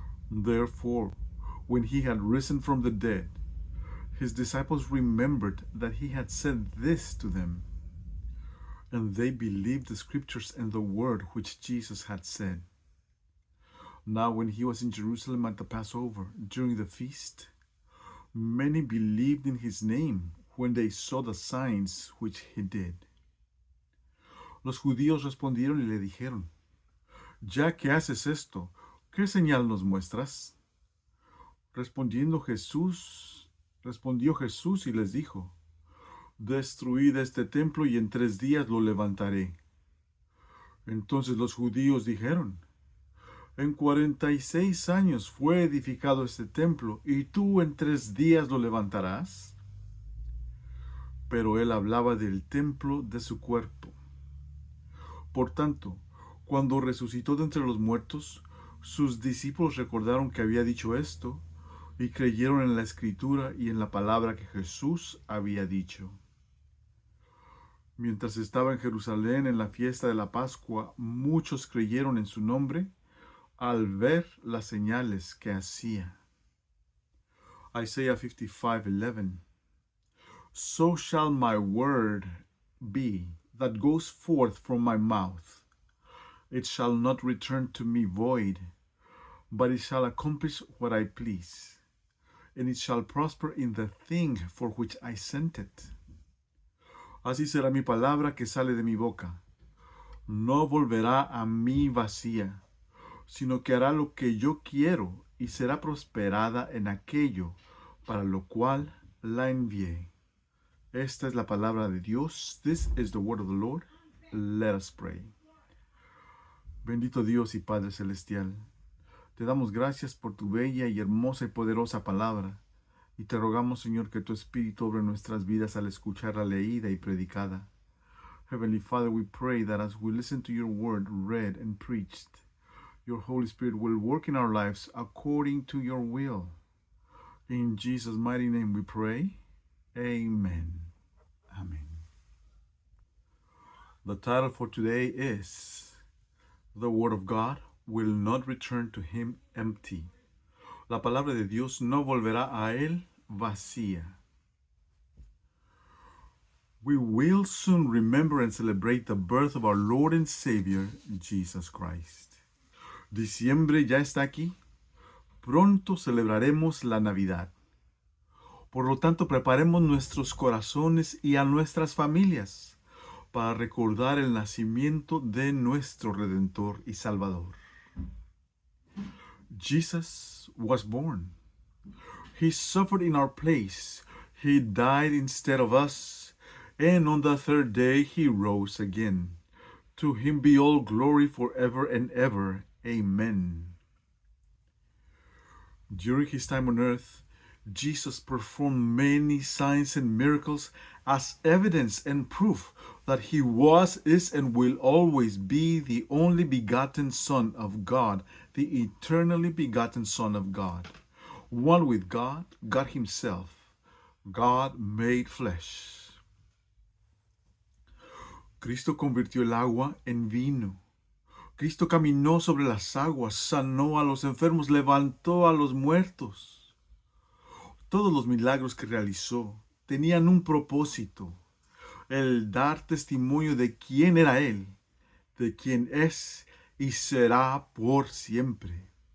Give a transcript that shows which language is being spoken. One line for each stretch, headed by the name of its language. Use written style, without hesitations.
English: Therefore, when he had risen from the dead, his disciples remembered that he had said this to them, and they believed the scriptures and the word which Jesus had said. Now when he was in Jerusalem at the Passover, during the feast, many believed in his name when they saw the signs which he did.
Spanish: Los judíos respondieron y le dijeron, "Ya que haces esto, ¿qué señal nos muestras?" Respondió Jesús y les dijo, "Destruid este templo y en 3 días lo levantaré." Entonces los judíos dijeron, "En 46 años fue edificado este templo, ¿y tú en 3 días lo levantarás?" Pero él hablaba del templo de su cuerpo. Por tanto, cuando resucitó de entre los muertos, sus discípulos recordaron que había dicho esto, y creyeron en la Escritura y en la palabra que Jesús había dicho. Mientras estaba en Jerusalén en la fiesta de la Pascua, muchos creyeron en su nombre al ver las señales que hacía.
English: Isaiah 55:11. So shall my word be that goes forth from my mouth. It shall not return to me void, but it shall accomplish what I please, and it shall prosper in the thing for which I sent it.
Spanish: Así será mi palabra que sale de mi boca. No volverá a mí vacía, sino que hará lo que yo quiero y será prosperada en aquello para lo cual la envié. Esta es la palabra de Dios.
English: This is the word of the Lord. Let us pray.
Spanish: Bendito Dios y Padre Celestial, te damos gracias por tu bella y hermosa y poderosa palabra, y te rogamos, Señor, que tu Espíritu obre nuestras vidas al escucharla leída y predicada.
English: Heavenly Father, we pray that as we listen to your word read and preached, your Holy Spirit will work in our lives according to your will. In Jesus' mighty name we pray. Amen. Amen. The title for today is The Word of God will not return to him empty.
Spanish: La palabra de Dios no volverá a él vacía.
English: We will soon remember and celebrate the birth of our Lord and Savior, Jesus Christ.
Spanish: Diciembre ya está aquí. Pronto celebraremos la Navidad. Por lo tanto, preparemos nuestros corazones y a nuestras familias para recordar el nacimiento de nuestro Redentor y Salvador.
English: Jesus was born. He suffered in our place. He died instead of us. And on the third day he rose again. To him be all glory forever and ever. Amen. During his time on earth, Jesus performed many signs and miracles as evidence and proof that he was, is, and will always be the only begotten Son of God, the eternally begotten Son of God, one with God, God himself, God made flesh.
Spanish: Cristo convirtió el agua en vino. Cristo caminó sobre las aguas, sanó a los enfermos, levantó a los muertos. Todos los milagros que realizó tenían un propósito, el dar testimonio de quién era Él, de quién es y será por siempre.